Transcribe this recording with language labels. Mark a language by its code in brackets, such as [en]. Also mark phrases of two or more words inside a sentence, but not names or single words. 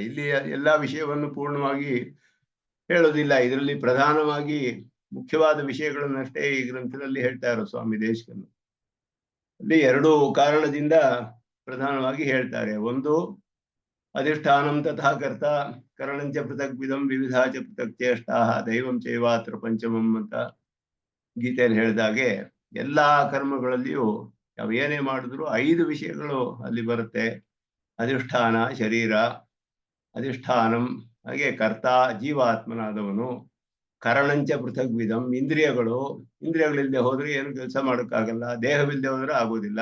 [kn] ಇಲ್ಲಿ ಎಲ್ಲಾ ವಿಷಯವನ್ನು ಪೂರ್ಣವಾಗಿ ಹೇಳೋದಿಲ್ಲ. ಇದರಲ್ಲಿ ಪ್ರಧಾನವಾಗಿ ಮುಖ್ಯವಾದ ವಿಷಯಗಳನ್ನಷ್ಟೇ ಈ ಗ್ರಂಥದಲ್ಲಿ ಹೇಳ್ತಾ ಇರೋ ಸ್ವಾಮಿ ದೇಶಿಕನು. ಅಲ್ಲಿ ಎರಡು ಕಾರಣದಿಂದ ಪ್ರಧಾನವಾಗಿ ಹೇಳ್ತಾರೆ. ಒಂದು, [sa] ಅಧಿಷ್ಠಾನಂ ತಥಾ ಕರ್ತ ಕರಣಂಚ ಪೃಥಕ್ ವಿಧಂ ವಿವಿಧಾಚ ಪೃಥಕ್ ಚೇಷ್ಟಾ ದೈವಂ ಚೈವಾತ್ರ ಪಂಚಮಂ [kn] ಅಂತ ಗೀತೆಯಲ್ಲಿ ಹೇಳಿದಾಗೆ, ಎಲ್ಲಾ ಕರ್ಮಗಳಲ್ಲಿಯೂ ನಾವು ಏನೇ ಮಾಡಿದ್ರು 5 ವಿಷಯಗಳು ಅಲ್ಲಿ ಬರುತ್ತೆ. ಅಧಿಷ್ಠಾನ ಶರೀರ, ಅಧಿಷ್ಠಾನಂ ಹಾಗೆ ಕರ್ತ ಜೀವಾತ್ಮನಾದವನು, [sa] ಕರಣಂಚ ಪೃಥಕ್ ವಿಧಂ [kn] ಇಂದ್ರಿಯಗಳಿಲ್ಲದೆ ಹೋದ್ರೆ ಏನು ಕೆಲಸ ಮಾಡೋಕ್ಕಾಗಲ್ಲ, ದೇಹವಿಲ್ಲದೆ ಹೋದ್ರೆ ಆಗೋದಿಲ್ಲ.